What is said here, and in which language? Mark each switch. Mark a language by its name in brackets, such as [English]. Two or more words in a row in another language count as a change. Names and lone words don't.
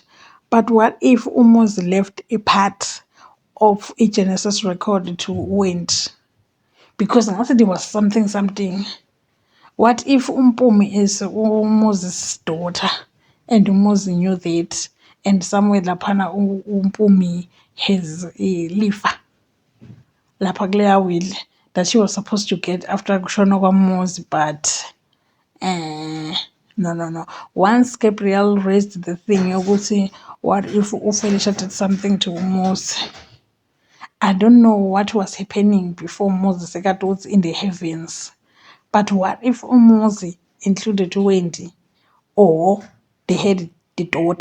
[English] But what if uMuzi left a part of a Genesis record to Wendy? Because I said it was something. What if Mpumi is uMoses' daughter and uMuzi knew that, and somewhere laphana Mpumi has a [Zulu] lifa lapha kuleya [English] will that she was supposed to get after [Zulu] kushona kwaMuzi, [English] but no. Once Gabriel raised the thing yokuthi what if uFelicia did something to uMuzi, I don't know what was happening before Moses was in the heavens. But what if uMuzi included Wendy, or they had the daughter?